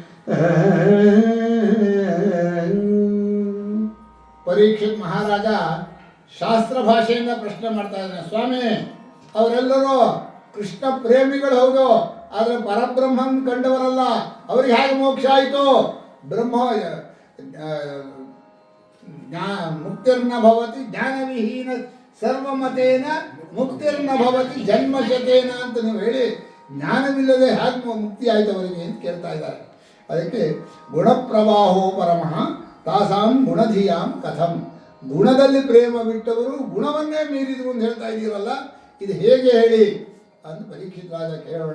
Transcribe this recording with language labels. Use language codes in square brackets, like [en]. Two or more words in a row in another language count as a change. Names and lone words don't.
[kn] ಪರೀಕ್ಷಿತ್ ಮಹಾರಾಜ ಶಾಸ್ತ್ರ ಭಾಷೆಯಿಂದ ಪ್ರಶ್ನೆ ಮಾಡ್ತಾ ಇದ್ದಾನೆ. ಸ್ವಾಮಿ, ಅವರೆಲ್ಲರೂ ಕೃಷ್ಣ ಪ್ರೇಮಿಗಳು ಹೌದು, ಆದರೆ ಪರಬ್ರಹ್ಮನ್ ಕಂಡವರಲ್ಲ, ಅವ್ರಿಗೆ ಹೇಗೆ ಮೋಕ್ಷ ಆಯಿತು? [sa] ಬ್ರಹ್ಮ ಮುಕ್ತಿರ್ನ ಭವತಿ ಜ್ಞಾನವಿಹೀನ ಸರ್ವಮತೇನ ಮುಕ್ತಿರ್ನ ಭವತಿ ಜನ್ಮಶತೇನ [kn] ಅಂತ ನೀವು ಹೇಳಿ ಜ್ಞಾನವಿಲ್ಲದೆ ಹೇಗೆ ಮುಕ್ತಿ ಆಯಿತು ಅವರಿಗೆ ಅಂತ ಕೇಳ್ತಾ ಇದ್ದಾರೆ. [sa] ಅದಕ್ಕೆ ಗುಣಪ್ರವಾಹೋ ಪರಮಃ ತಾಸಾಂ ಗುಣಧಿಯಾಂ ಕಥಂ. [kn] ಗುಣದಲ್ಲಿ ಪ್ರೇಮ ಬಿಟ್ಟವರು ಗುಣವನ್ನೇ ಮೀರಿದ್ರು ಅಂತ ಹೇಳ್ತಾ ಇದ್ದೀರಲ್ಲ, ಇದು ಹೇಗೆ ಹೇಳಿ ಅಂತ ಪರೀಕ್ಷಿತ ರಾಜ ಕೇಳೋಣ.